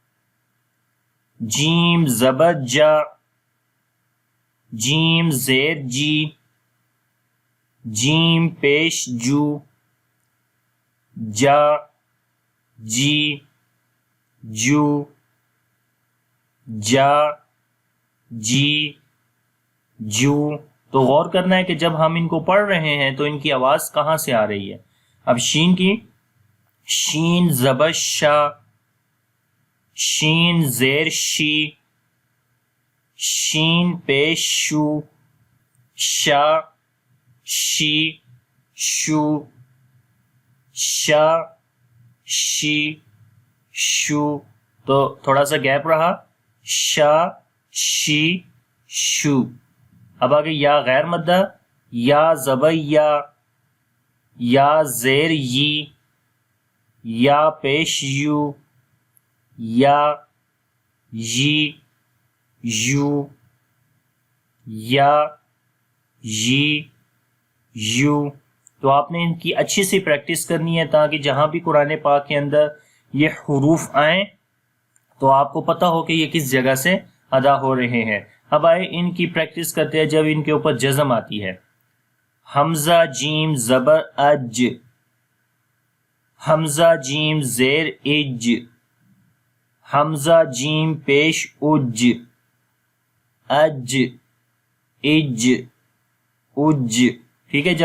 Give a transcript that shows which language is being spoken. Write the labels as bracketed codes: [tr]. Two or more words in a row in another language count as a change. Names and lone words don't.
[ur] جیم زبر جا جیم زیر جی جیم پیش جو جا جی جو جا جی جو. تو غور کرنا ہے کہ جب ہم ان کو پڑھ رہے ہیں تو ان کی آواز کہاں سے آ رہی ہے. اب شین کی شین زبر شا شین زیر شی شین پیش شو شا شی شو شا شی شو. تو تھوڑا سا گیپ رہا شا شی شو. اب آگے یا غیر مدہ یا زبر یا زیر یی یا پیش یو یا یی یو یا یی یو. تو آپ نے ان کی اچھی سی پریکٹس کرنی ہے تاکہ جہاں بھی قرآن پاک کے اندر یہ حروف آئیں تو آپ کو پتہ ہو کہ یہ کس جگہ سے ادا ہو رہے ہیں. اب آئے ان کی پریکٹس کرتے ہیں جب ان کے اوپر جزم آتی ہے. حمزہ جیم زبر اج حمزہ جیم زیر اج حمزہ جیم پیش اج اج اج اج. ٹھیک ہے.